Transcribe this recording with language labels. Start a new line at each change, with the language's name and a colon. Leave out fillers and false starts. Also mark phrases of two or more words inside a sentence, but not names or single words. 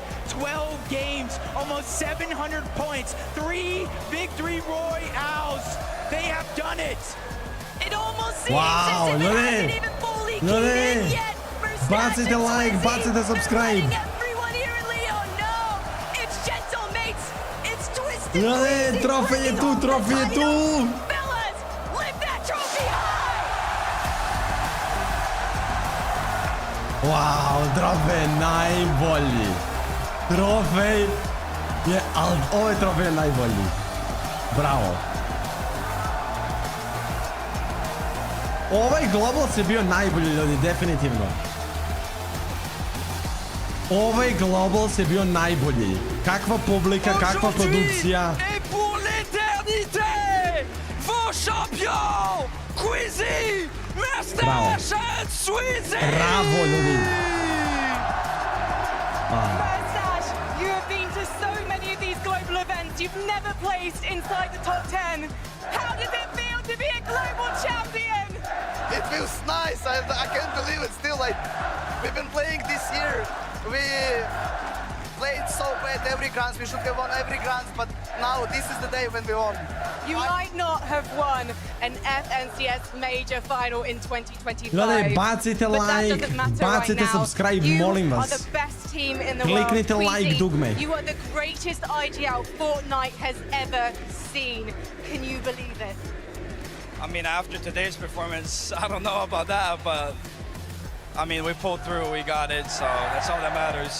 English: 12 games, almost 700 points, 3 victory royales. They have done it. It almost seems as if it hasn't even fully kicked in yet.
Bosnian: Bacite like, bacite subscribe.
English: Everyone here in Leo, no, it's Gentlemates, it's Twisted.
Bosnian: Trofej je tu, trofej je tu.
English: Fellas, lift that trophy high.
Bosnian: Wow, trofej je najbolji. Trofej je, ali ovaj trofej je najbolji. Bravo. Ovaj Globals je bio najbolji, ljudi, definitivno. Ovaj Globals je bio najbolji. Kakva publika, kakva produkcija.
French: Et pour l'éternité, vos champions,
English: Quizzy, Mustache and Swizzy.
Bosnian: Bravo, ljudi.
English: Mustache, you have been to so many of these global events. You've never placed inside the top 10. How does it feel to be a global champion? It feels nice. I can't believe it still. Like, we've been playing this year. We played so bad every Grands. We should have won every Grands, but now this is the day when we won. You might not have won an FNCS major final in 2025.
Bosnian: Ljudi, bacite like, bacite subscribe, molim vas.
English: You are the best team in the world.
Bosnian: Kliknite like dugme.
English: You are the greatest IGL Fortnite has ever seen. Can you believe it? I mean, after today's performance, I don't know about that, but I mean, we pulled through, we got it, so that's all that matters.